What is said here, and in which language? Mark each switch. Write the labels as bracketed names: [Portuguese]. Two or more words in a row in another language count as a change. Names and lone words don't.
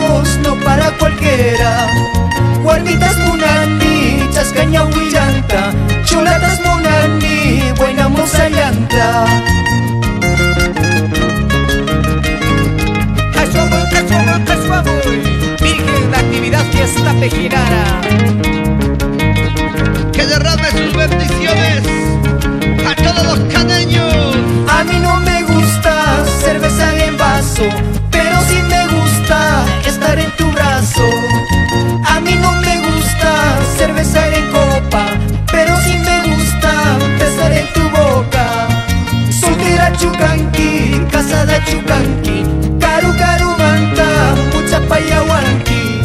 [Spanish] años no para cualquiera. [Quechua] Guarditas munani, chascaña huillanta, chulatas munani, [Spanish] buena moza llanta. Virgen, la actividad fiesta pejinara. Que derrame sus bendiciones a todos los caneños. A mí no me gusta cerveza en vaso, pero sí me gusta estar en tu brazo. A mí no me gusta cerveza en copa, pero sí me gusta besar en tu boca. [Quechua] Soltera chucanqui, casada chucanqui, caru caru manta, mucha payahuanqui.